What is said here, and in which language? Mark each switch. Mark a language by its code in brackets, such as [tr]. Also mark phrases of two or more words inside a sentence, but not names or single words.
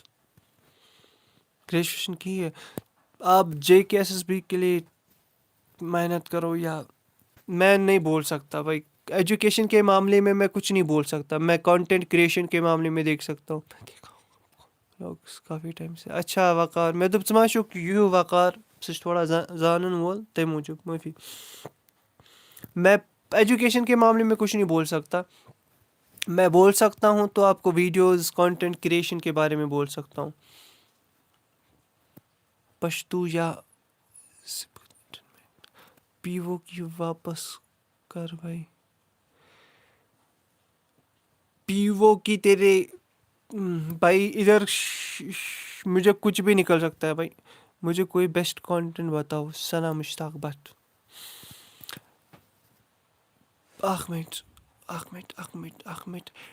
[ur] گریجویشن کی ہے. آپ جے کے ایس ایس بی کے لیے محنت کرو, یا میں نہیں بول سکتا بھائی. ایجوکیشن کے معاملے میں کچھ نہیں بول سکتا. میں [en] content creation [ur] کے معاملے میں دیکھ سکتا ہوں. کافی ٹائم سے. اچھا وقار, [ks] مےٚ دوٚپ ژٕ ما چھُکھ یوٗ وقار, سُہ چھُ تھوڑا زانن وول تَمہِ موٗجوٗب معٲفی. [ur] میں ایجوکیشن کے معاملے میں کچھ نہیں بول سکتا. میں بول سکتا ہوں تو آپ کو ویڈیوز [en] content creation [ur] کے بارے میں بول سکتا ہوں. پشتو یا پی او کی واپس کر بھائی. پی او کی تیرے بھائی ادھر مجھے کچھ بھی نکل سکتا ہے بھائی. مجھے کوئی [en] best content [ur] بتاؤ. ثنا مشتاق بٹ. [ks] اکھ منٹ.